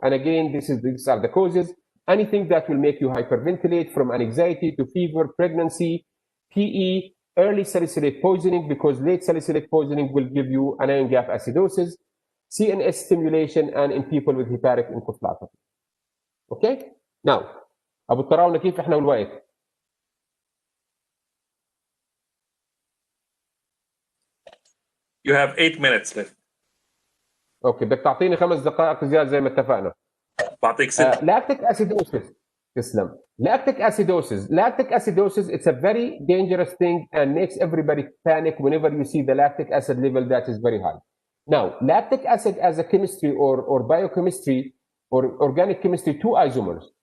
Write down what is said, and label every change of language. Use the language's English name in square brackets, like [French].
[English] And again, these are the causes. Anything that will make you hyperventilate, from anxiety to fever, pregnancy, PE, early salicylate poisoning, because late salicylate poisoning will give you anion gap acidosis, CNS stimulation, and in people with hepatic encephalopathy. Okay? [Arabic] Now, أبو الطراونة كيف إحنا والوقت؟ [English] You have 8 minutes left. [Arabic] اوكي بدك تعطيني 5 دقائق زياده زي ما اتفقنا. بعطيك 6. لاكتيك اسيدوسيس. تسلم. [English] Lactic acidosis, it's a very dangerous thing and makes everybody panic whenever you see the lactic acid level that is very high. Now, lactic acid as a chemistry or biochemistry or organic chemistry, two isomers.